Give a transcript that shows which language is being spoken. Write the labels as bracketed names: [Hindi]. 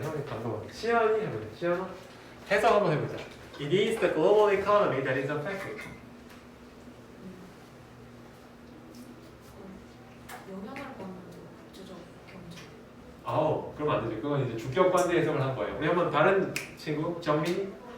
[Korean] 혜원이 방금 시연이 해보자. 시연아 해석 한번 해보자. [English] It is the global economy that is affected. [Korean] 영향을 받는 국제적 경제. 아우, 그러면 안 되죠. 그건 이제 주격관대 해석을 한 거예요. 우리 한번 다른 친구 정민이.